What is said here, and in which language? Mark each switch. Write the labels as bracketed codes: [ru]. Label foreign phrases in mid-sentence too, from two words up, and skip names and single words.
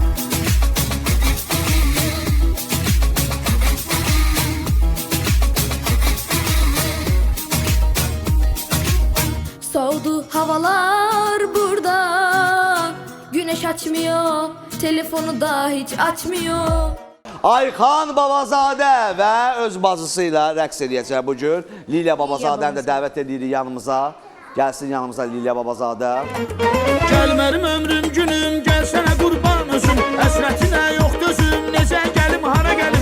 [tr] Soğudu havalar burada, güneş açmıyor, telefonu da hiç açmıyor. [az] Ayxan Babazadə və öz bacısıyla rəqs edəcək bugün. Liliya Babazadəni də dəvət edirik yanımıza. Gəlsin yanımıza Liliya Babazadə. Gəl mənim ömrüm günüm, gəl sənə qurban özüm. Əsrətinə yox dözüm, necə gəlim, hara gəlim.